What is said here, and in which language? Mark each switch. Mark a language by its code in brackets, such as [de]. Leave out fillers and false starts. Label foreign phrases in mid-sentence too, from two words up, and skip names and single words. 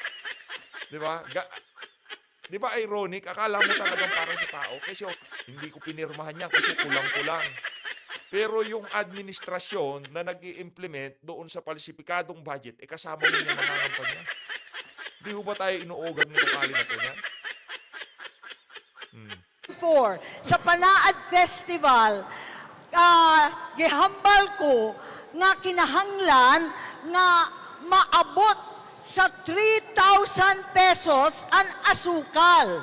[tl] Di ba? Di ba ironic? Akala mo talagang para sa tao. Kasi hindi ko pinirmahan yan kasi kulang-kulang. Pero yung administrasyon na nag-i-implement doon sa palsipikadong budget, kasama mo niya nangangampanya. Di ba tayo inuugang nito kali na to niya? [hil] Sa Panaad Festival, gihambal ko nga kinahanglan nga maabot sa 3,000 pesos ang asukal.